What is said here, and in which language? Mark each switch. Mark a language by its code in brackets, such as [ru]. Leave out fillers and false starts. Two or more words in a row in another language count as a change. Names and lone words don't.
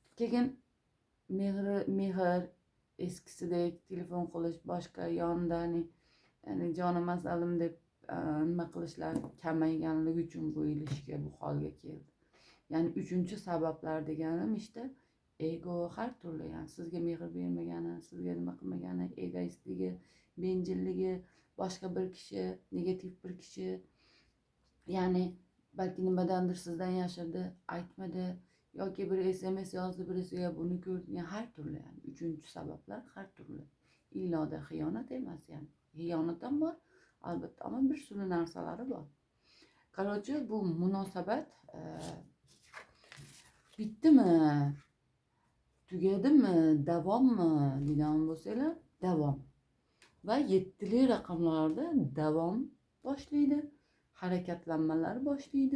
[uz] Keyin mehr eskisidek telefon qilish, boshqa yonda yani jonim asalim deb nima qilishlar kamayganligi uchun bu ilişki bu holga keldi. [tr] Yani üçüncü [uz] sabablar deganim işte ego har turli, yani sizga mehr bermagani, sizga nima qilmagani, egoistligi, bencilligi, boshqa bir kishi, negativ bir kishi, yani belki nimadandir sizdan yashirdi, aytmadi, yoki bir SMS yozdi, birisiga buni ko'rdi, yani har turli, [tr] yani üçüncü [uz] sabablar har turli. İlla da xiyonat emas yani. Xiyonat ham bor, albatta, [tr] ama bir sürü [uz] narsalari bor. Короче, bu munosabat bitdimi, tugadimi, davommi degan bo'lsanglar, davom. Va 7li raqamlarda davom boshlaydi, harakatlanmalar boshlaydi.